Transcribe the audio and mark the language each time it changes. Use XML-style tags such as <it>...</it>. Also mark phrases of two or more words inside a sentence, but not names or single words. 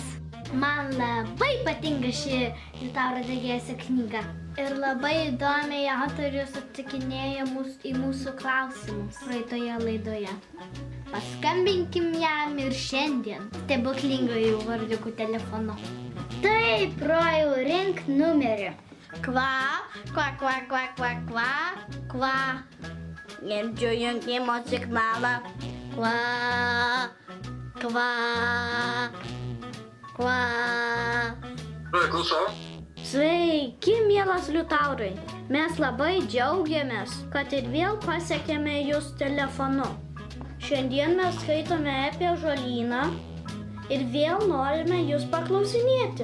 <lt>Man labai patinka ši Liutauro Degėsio knyga. Ir labai įdomiai autorius atsakinėja į mūsų klausimus praeitoje laidoje. Paskambinkim jam ir šiandien stebuklingųjų vardiukų telefonu. Taip, Rojau, rink numerį. Kva, kva, kva, kva, kva, kva, kva. Girdžiu jungimo signalą. Kva, kva, kva. Klausau. Sveiki, mielas Liutaurai. Mes labai džiaugiamės, kad ir vėl pasiekėme jūs telefonu. Šiandien mes skaitome apie žolyną ir vėl norime jūs paklausinėti.</lt>